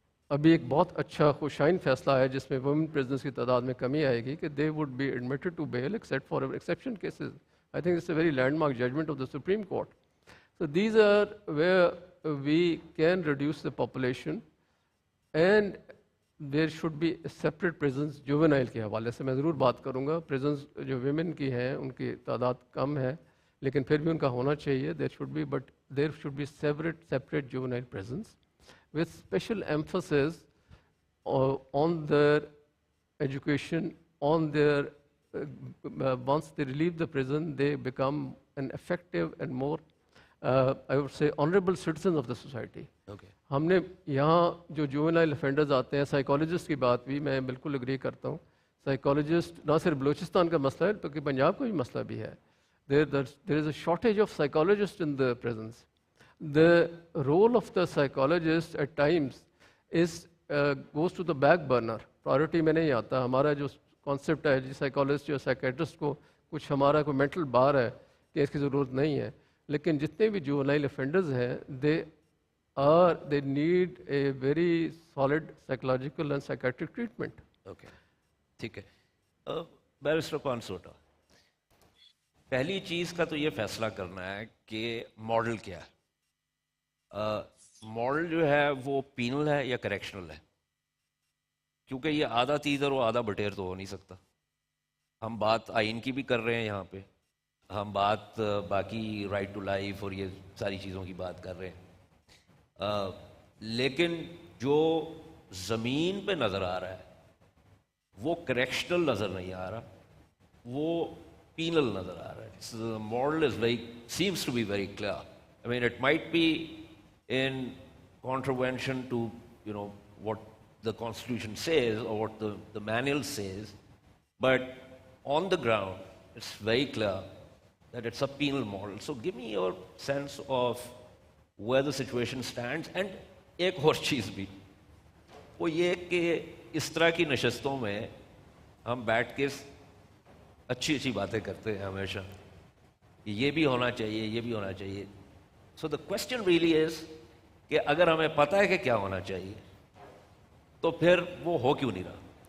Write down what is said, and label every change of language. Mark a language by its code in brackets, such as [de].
[ur] ابھی ایک بہت اچھا خوشائن فیصلہ ہے جس میں وومن پریزنس کی تعداد میں کمی آئے گی کہ [en] They would be admitted to bail except for exception cases. I think it's a very landmark judgment of the Supreme Court. So these are where we can reduce the population and there should be a separate prisons juvenile [ur] کے حوالے سے میں ضرور بات کروں گا. prisons جو women کی ہیں ان کی تعداد کم ہے لیکن پھر بھی ان کا ہونا چاہیے. [en] there should be separate juvenile prisons with special emphasis on their education, on their once they leave the prison they become an effective and more I would say honorable citizens of the society. Okay. [ur] ہم نے یہاں جو جوونائل offenders آتے ہیں, psychologist کی بات بھی میں بالکل اگری کرتا ہوں. سائیکالوجسٹ نہ صرف بلوچستان کا مسئلہ ہے بلکہ پنجاب کا بھی مسئلہ بھی ہے. [en] there is a shortage of psychologists in the prisons. The role of the psychologist at times is goes to the back burner. [ur] Priority میں نہیں آتا. ہمارا جو کانسیپٹ ہے جی سائیکالوجسٹ یا سائیکیٹرسٹ کو کچھ ہمارا کوئی مینٹل بار ہے کہ اس کی ضرورت نہیں ہے, لیکن جتنے بھی جوونائل افینڈرز ہیں [en] they need a very solid psychological and psychiatric treatment. [ur] Okay ٹھیک ہے. بیرسٹر کانسوٹا, پہلی چیز کا تو یہ فیصلہ کرنا ہے کہ ماڈل کیا ہے. ماڈل جو ہے وہ پینل ہے یا کریکشنل ہے, کیونکہ یہ آدھا تیزر و آدھا بٹیر تو ہو نہیں سکتا. ہم بات آئین کی بھی کر رہے ہیں یہاں پہ, ہم بات باقی رائٹ ٹو لائف اور یہ ساری چیزوں کی بات کر رہے ہیں, لیکن جو زمین پہ نظر آ رہا ہے وہ کریکشنل نظر نہیں آ رہا, وہ پینل نظر آ رہا ہے. [en] Model is very seems to be very clear. I mean, it might be in contravention to, what the Constitution says or what the manual says, but on the ground, it's very clear that it's a penal model. So give me your sense of where the situation stands. [ur] And ایک اور چیز بھی, وہ یہ کہ اس طرح کی نشستوں میں ہم بیٹھ کے اچھی اچھی باتیں کرتے ہیں ہمیشہ, یہ بھی ہونا چاہیے, یہ بھی ہونا چاہیے. [en] So the question really is [ur] کہ اگر ہمیں پتہ ہے کہ کیا ہونا چاہیے تو پھر وہ ہو کیوں نہیں رہا.